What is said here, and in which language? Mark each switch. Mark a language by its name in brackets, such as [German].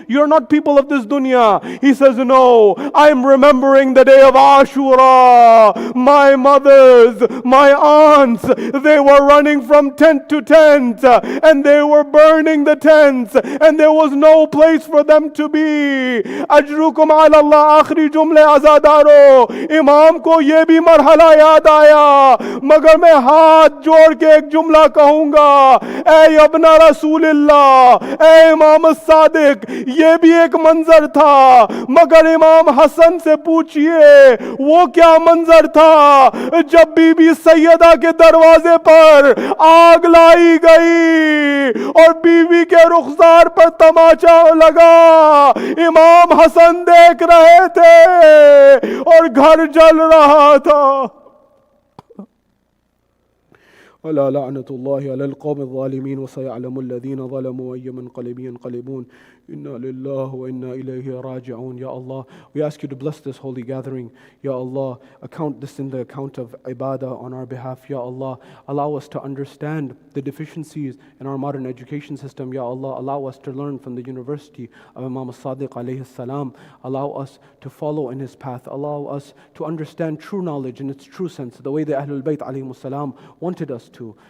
[English] You're not people of this dunya. He says, no, I'm remembering the day of Ashura. My mothers, my aunts, they were running from tent to tent and they were burning the tents and there was no place for them to be. [Arabic] Ajrukum ala Allah, [Hindi] आखिरी जुमले आजादारो. इमाम को ये भी मरहला याद आया, मगर मैं हाथ जोड़ के एक जुमला कहूंगा, ऐ अबना रसूलिल्लाह, ऐ इमाम सादिक, ये भी एक मंजर था, मगर इमाम हसन से पूछिए वो क्या मंजर था जब बीबी सैयदा के दरवाजे पर आग लाई गई और बीबी के रुखसार पर तमाचा लगा। इमाम हसन देख रहे थे और घर जल रहा था। [Arabic] ألا لعنة الله على القوم الظالمين وسيعلم الذين ظلموا أي منقلب ينقلبون إنا لله وإنا إليه راجعون. [English] Ya Allah, we ask you to bless this holy gathering. Ya Allah, account this in the account of ibadah on our behalf. Ya Allah, allow us to understand the deficiencies in our modern education system. Ya Allah, allow us to learn from the University of Imam Sadiq alayhi salam. Allow us to follow in his path. Allow us to understand true knowledge in its true sense, the way the Ahlul Bayt alayhi salam wanted us to.